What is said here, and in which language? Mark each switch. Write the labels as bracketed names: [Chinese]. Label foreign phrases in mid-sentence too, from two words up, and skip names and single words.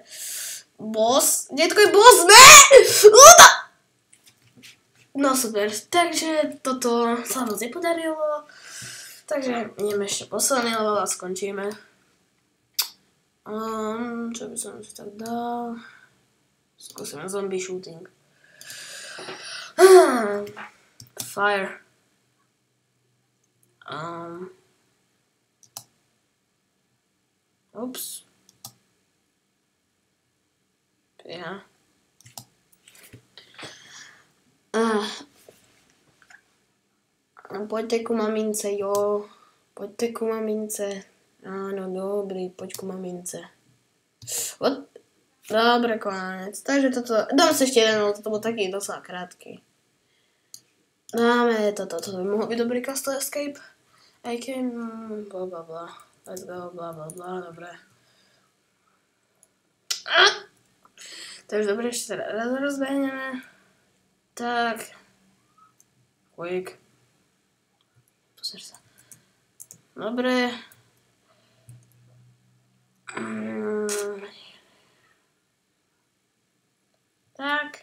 [Slovak] Boss. Detko je boss, ne! No super, takže toto sa moc nepodarilo. Takže ideme ešte posledný level a skončíme. Čo by som si tak dal? Skúsime [English] zombie shooting. Fire. [Slovak] Ups. Ja. Poďte ku mamince, jo. Poďte ku mamince. Áno, dobrý, poď ku mamince. Dobre, konec. Takže toto... Dám si ešte jeden, toto bol taký dosť krátky. Dáme toto by mohol byť dobrý Castle Escape. [English] I can... Blablabla. Let's go, [Slovak] blablabla, dobre. To už dobre, ešte sa raz rozbehneme. Tak. Quick. Pozor sa. Dobre. Tak.